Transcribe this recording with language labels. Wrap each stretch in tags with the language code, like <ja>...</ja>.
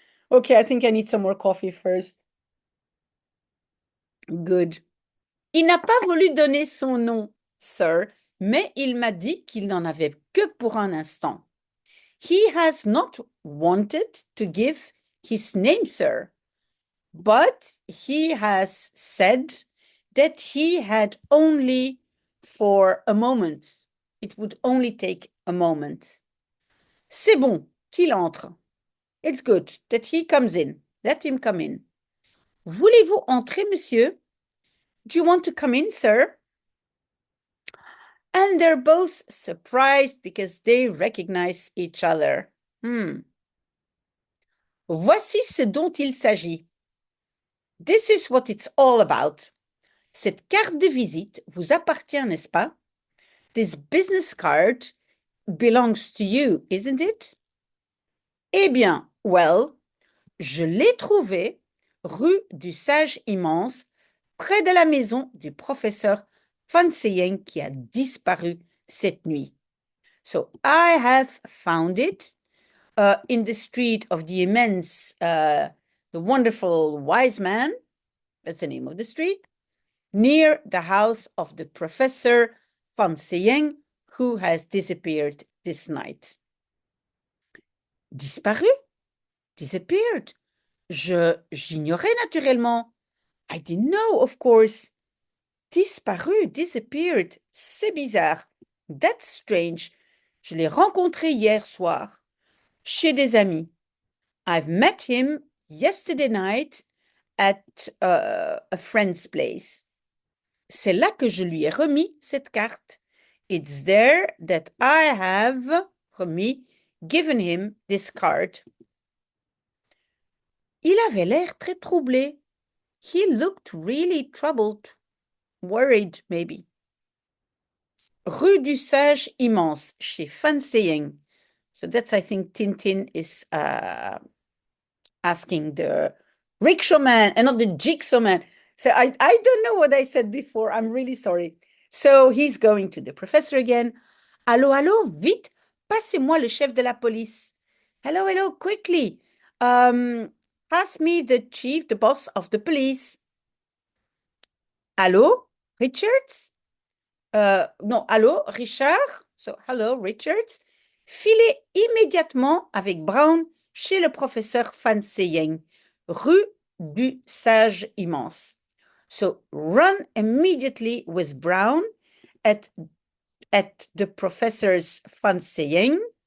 <en>Okay, I think I need some more coffee first. Good.</en> <fr>Il n'a pas voulu donner son nom, sir, mais il m'a dit qu'il n'en avait que pour un instant.</fr> <en>He has not wanted to give his name, sir, but he has said that he had only for a moment. It would only take a moment.</en> <fr>C'est bon qu'il entre.</fr> <en>It's good that he comes in. Let him come in.</en> <fr>Voulez-vous entrer, monsieur?</fr> <en>Do you want to come in, sir? And they're both surprised because they recognize each other.</en> <fr>Voici ce dont il s'agit.</fr> <en>This is what it's all about.</en> <fr>Cette carte de visite vous appartient, n'est-ce pas?</fr> <en>This business card belongs to you, isn't it?</en> <fr>Eh bien, well, je l'ai trouvée rue du Sage Immense, près de la maison du professeur Fan Seyeng qui a disparu cette nuit.</fr> <en>So I have found it in the street of the immense, the wonderful wise man, that's the name of the street, near the house of the professor Fan Seyeng, who has disappeared this night.</en> <fr>Disparu?</fr> <en>Disappeared?</en> <fr>J'ignorais naturellement.</fr> <en>I didn't know, of course.</en> <fr>Disparu,</fr> <en>disappeared.</en> <fr>C'est bizarre.</fr> <en>That's strange.</en> <fr>Je l'ai rencontré hier soir chez des amis.</fr> <en>I've met him yesterday night at a friend's place.</en> <fr>C'est là que je lui ai remis cette carte.</fr> <en>It's there that I have given him this card.</en> <fr>Il avait l'air très troublé.</fr> <en>He looked really troubled, worried maybe. Rue du Sage Immense, chez Fan Seyeng. So that's, I think, Tintin is asking the rickshaw man and not the jigsaw man. So I don't know what I said before. I'm really sorry. So he's going to the professor again.</en> <fr>Allô, allô, vite, passez-moi le chef de la police.</fr> <en>Hello, hello, quickly. Pass me the chief, the boss of the police.</en> <fr>Allô, Richards? non, allô, Richard?</fr> <en>So, hello, Richard.</en> <fr>Filez immédiatement avec Brown chez le professeur Fan Seyeng, rue du Sage Immense.</fr> <en>So, run immediately with Brown at the professor's Fan Seyeng.</en>